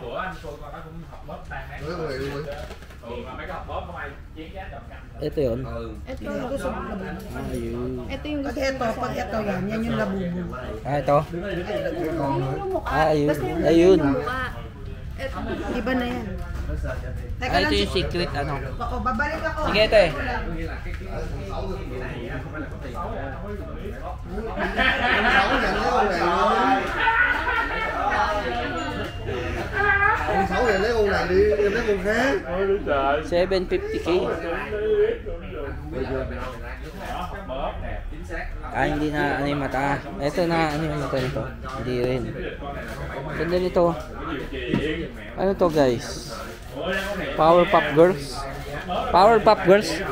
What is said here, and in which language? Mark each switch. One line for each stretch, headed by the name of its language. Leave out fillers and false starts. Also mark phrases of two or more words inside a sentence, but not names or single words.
Filipino: Ito yun? Ito yung gusto ng labubo. Ayun. Ito yung gusto ng labubo. Pag ito yan, yan yung labubo. Ah, ito? Yung mukha. Ah, ayun. Ayun. Iba na yan. Ah, ito yung secret ano. Oo, babalik ako. Sige, ito eh.
Vietnamese: Sáu này lấy con này đi, em lấy con khác.
Filipino: 750k. Ah, hindi na ano yung mata. Ito na ano yung mata nito. Hindi rin. Ganda nito. Ano to guys? Powerpuff Girls. Powerpuff Girls.